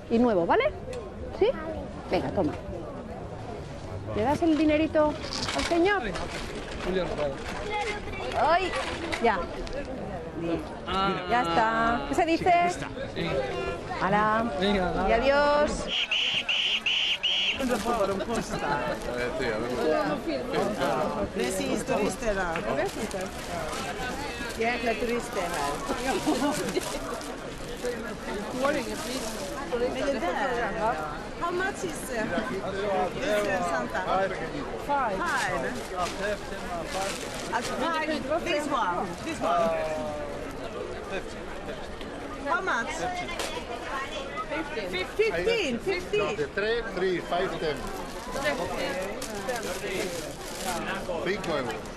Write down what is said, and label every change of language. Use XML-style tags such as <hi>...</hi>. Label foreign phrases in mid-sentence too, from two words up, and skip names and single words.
<es>Y nuevo, ¿vale? ¿Sí? Venga, toma. ¿Le das el dinerito al señor? ¡Ay! Ya. Ya está. ¿Qué se dice? ¡Hala! Y adiós.</es> <sv>Precis turister här. Jag vet inte. Jäkla turister här. Men det där,</sv> <en>how much is this Santa? 5. Alltså, this one. How much? 15. 3, 5, 10. 5 euros.</en>